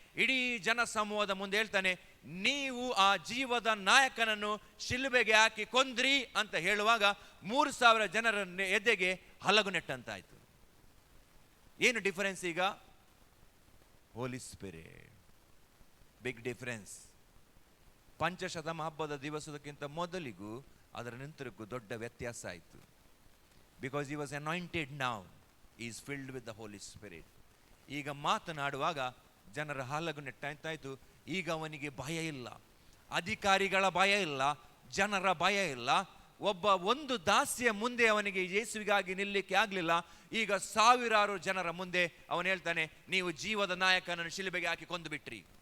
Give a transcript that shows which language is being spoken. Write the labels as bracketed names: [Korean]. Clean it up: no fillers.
[Kannada] ಇಡೀ ಜನ ಸಮೂಹದ ಮುಂದೆ ಹೇಳ್ತಾನೆ, ನೀವು ಆ ಜೀವದ ನಾಯಕನನ್ನು ಶಿಲುಬೆಗೆ ಹಾಕಿ ಕೊಂದ್ರಿ ಅಂತ ಹೇಳುವಾಗ 3,000 ಜನರ ಎದೆಗೆ ಹಲಗು ನೆಟ್ಟಂತಾಯ್ತು. ಏನು ಡಿಫರೆನ್ಸ್ ಈಗ? [English] Holy spirit, big difference. [Kannada] ಪಂಚಶತಮ ಹಬ್ಬದ ದಿವಸಕ್ಕಿಂತ ಮೊದಲಿಗೂ ಅದರ ನಂತರಕ್ಕೂ ದೊಡ್ಡ ವ್ಯತ್ಯಾಸ ಆಯಿತು. [English] Because he was anointed now, he is filled with the Holy Spirit. [Kannada] ಈಗ ಮಾತನಾಡುವಾಗ ಜನರ ಹಲಗು ನೆಟ್ಟಾಯ್ತು. ಈಗ ಅವನಿಗೆ ಭಯ ಇಲ್ಲ, ಅಧಿಕಾರಿಗಳ ಭಯ ಇಲ್ಲ, ಜನರ ಭಯ ಇಲ್ಲ. ಒಂದು ದಾಸಿಯ ಮುಂದೆ ಅವನಿಗೆ ಯೇಸುವಿಗಾಗಿ ನಿಲ್ಲಕ್ಕೆ ಆಗಲಿಲ್ಲ. ಈಗ ಸಾವಿರಾರು ಜನರ ಮುಂದೆ ಅವನು ಹೇಳ್ತಾನೆ, ನೀವು ಜೀವದ ನಾಯಕನನ್ನು ಶಿಲುಬೆಗೆ ಹಾಕಿ ಕೊಂದು ಬಿಟ್ರಿ.